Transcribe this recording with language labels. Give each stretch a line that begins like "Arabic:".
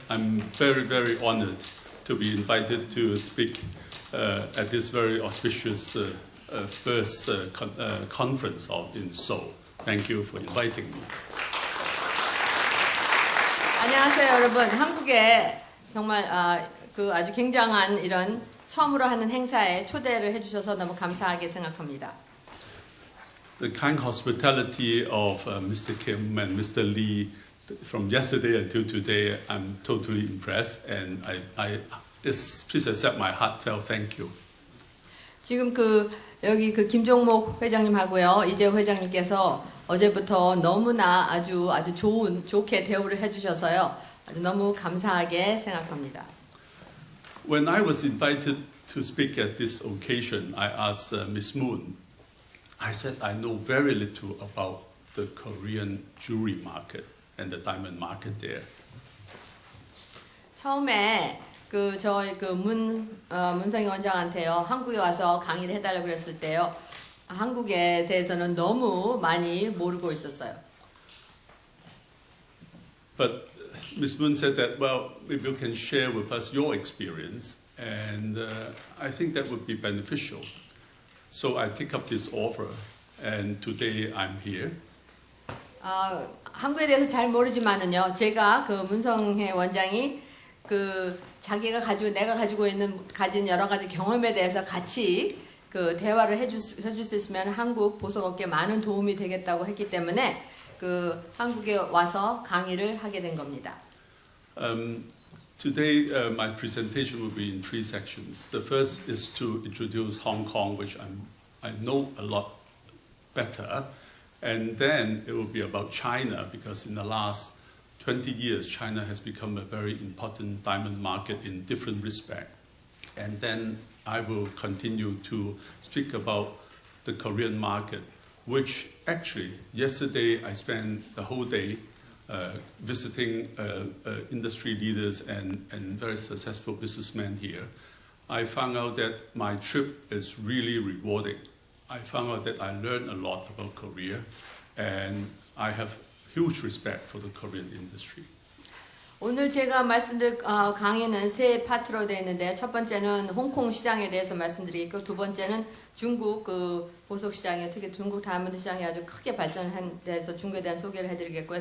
English: I'm very, very honored to be invited to speak at this very auspicious first conference in Seoul. Thank you for inviting me.
Korean: 안녕하세요, 여러분. 한국에 정말 아주 굉장한 이런 처음으로 하는 행사에 초대를 해주셔서 너무 감사하게 생각합니다.
English: The kind hospitality of Mr. Kim and Mr. Lee from yesterday until today, I'm totally impressed, and please accept my heartfelt thank you.
Korean: 지금 여기 김종목 회장님하고요, 이재호 회장님께서 어제부터 너무나 아주 좋게 대우를 해주셔서요, 아주 너무 감사하게 생각합니다.
English: When I was invited to speak at this occasion, I asked Ms. Moon. I said I know very little about the Korean jewelry market and the diamond market there.
Korean: 처음에 저희 문성희 원장한테요, 한국에 와서 강의를 해달라고 그랬을 때요, 한국에 대해서는 너무 많이 모르고 있었어요.
English: But Ms. Moon said that, well, maybe you can share with us your experience, and I think that would be beneficial. So I take up this offer, and today I'm here.
Korean: 한국에 대해서 잘 모르지만은요, 제가 문성혜 원장이 자기가 가진 여러 가지 경험에 대해서 같이 대화를 해줄 수 있으면 한국 보석업계에 많은 도움이 되겠다고 했기 때문에 한국에 와서 강의를 하게 된 겁니다.
English: Today, my presentation will be in three sections. The first is to introduce Hong Kong, which I know a lot better. And then it will be about China, because in the last 20 years, China has become a very important diamond market in different respects. And then I will continue to speak about the Korean market, which actually, yesterday I spent the whole day visiting industry leaders and very successful businessmen here. I found out that my trip is really rewarding. I found out that I learned a lot about Korea, and I have huge respect for the Korean industry.
Korean: 오늘 제가 말씀드릴 강의는 세 파트로 되어 있는데, 첫 번째는 홍콩 시장에 대해서 말씀드리겠고, 두 번째는 중국 보석 시장에, 특히 중국 다이아몬드 시장이 아주 크게 발전한 데서 중국에 대한 소개를 해드리겠고요.